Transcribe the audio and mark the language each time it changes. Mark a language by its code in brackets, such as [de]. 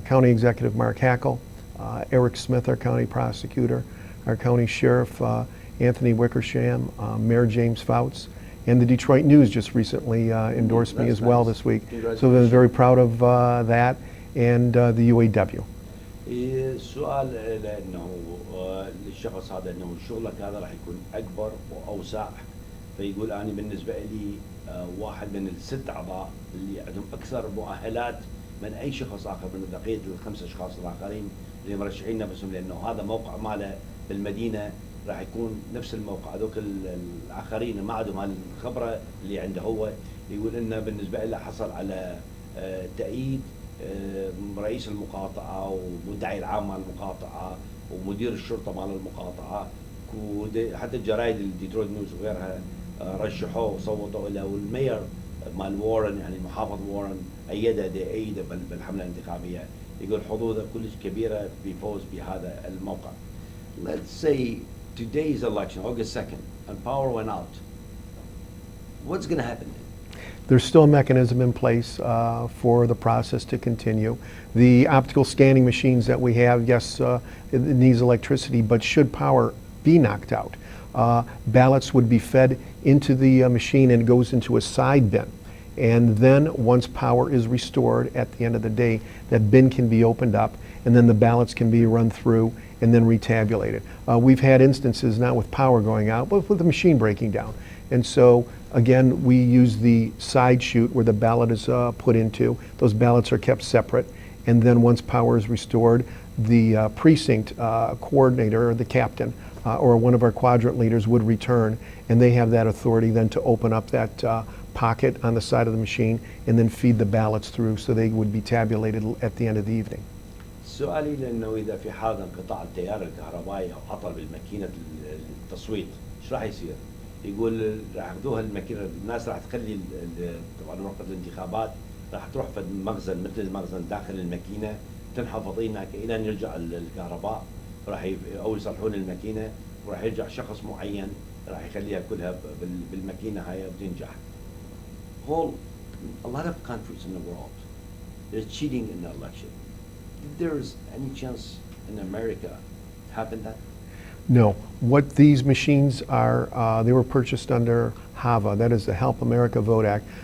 [en] County Executive Mark Hackle, Eric Smith, our county prosecutor, our county sheriff Anthony Wickersham, Mayor James Fouts, and the Detroit News just recently endorsed me as well this week. So I'm very proud of that, and the UAW. [ar] السؤال لانه للشخص هذا انه شغلك هذا راح يكون اكبر واوسع، فيقول انا بالنسبه لي واحد من ال6 اعضاء اللي عندهم اكثر مؤهلات من اي شخص اخر من بقيه ال5 اشخاص الاخرين اللي مرشحين نفسهم، لانه هذا موقع ماله بالمدينه راح يكون نفس الموقع. هذوك الاخرين اللي ما عندهم هالخبره اللي عنده هو، يقول انه بالنسبه له حصل على تأييد رئيس المقاطعه والمدعي العام مال المقاطعه ومدير الشرطه مال المقاطعه، حتى الجرايد الديترويت نيوز وغيرها رشحوه وصوتوا له، والمير مال وورن يعني محافظ وورن ايده بالحمله الانتخابيه. يقول حظوظه كلش كبيره بفوز بهذا الموقع. [en] Let's say today's election, August 2nd, and power went out. What's going to happen then? There's still a mechanism in place for the process to continue. The optical scanning machines that we have, yes, it needs electricity, but should power be knocked out, ballots would be fed into the machine and it goes into a side bin. And then once power is restored at the end of the day, that bin can be opened up and then the ballots can be run through and then retabulated. We've had instances not with power going out, but with the machine breaking down. And so again, we use the side chute where the ballot is put into. Those ballots are kept separate. And then once power is restored, the precinct coordinator or the captain or one of our quadrant leaders would return, and they have that authority then to open up that pocket on the side of the machine and then feed the ballots through so they would be tabulated at the end of the evening. [ar] سؤالي لانه اذا في حال انقطاع التيار الكهربائي او عطل بالماكينه التصويت ايش راح يصير؟ يقول راح ياخذوها الماكينه، الناس راح تخلي طبعا ورقه الانتخابات راح تروح في مخزن مثل المخزن داخل الماكينه تنحفظ هناك الى ان يرجع الكهرباء، راح او يصلحون الماكينه وراح يرجع شخص معين راح يخليها كلها بالماكينه هاي وتنجح. [en] A lot of countries in the world, there's cheating in the election. If there's any chance in America to happen that? No. What these machines are, they were purchased under HAVA, that is the Help America Vote Act.